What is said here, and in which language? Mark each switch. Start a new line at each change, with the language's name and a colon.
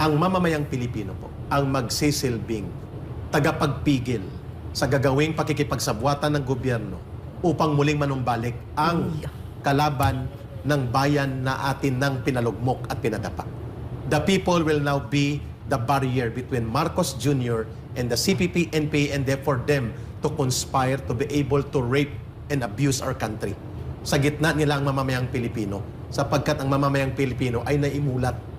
Filipino: Ang mamamayang Pilipino po, ang magsisilbing tagapagpigil sa gagawing pakikipagsabwatan ng gobyerno upang muling manumbalik ang kalaban ng bayan na atin ng pinalugmok at pinadapa.
English: The people will now be the barrier between Marcos Jr. and the CPP, NPA, and for them to conspire to be able to rape and abuse our country.
Filipino: Sa gitna nila ang mamamayang Pilipino, sapagkat ang mamamayang Pilipino ay naimulat.